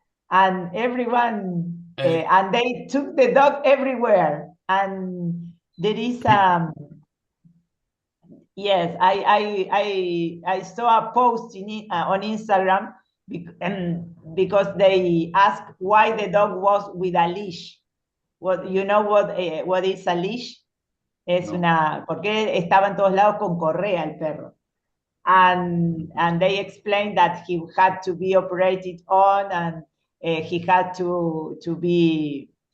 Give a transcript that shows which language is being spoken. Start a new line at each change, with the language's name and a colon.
English: And everyone, and they took the dog everywhere. And there is yes, I saw a post on Instagram because they asked why the dog was with a leash. You know what is a leash?
Spanish: Porque estaba en todos lados con correa el perro.
English: And they explained that he had to be operated on, and he had to be.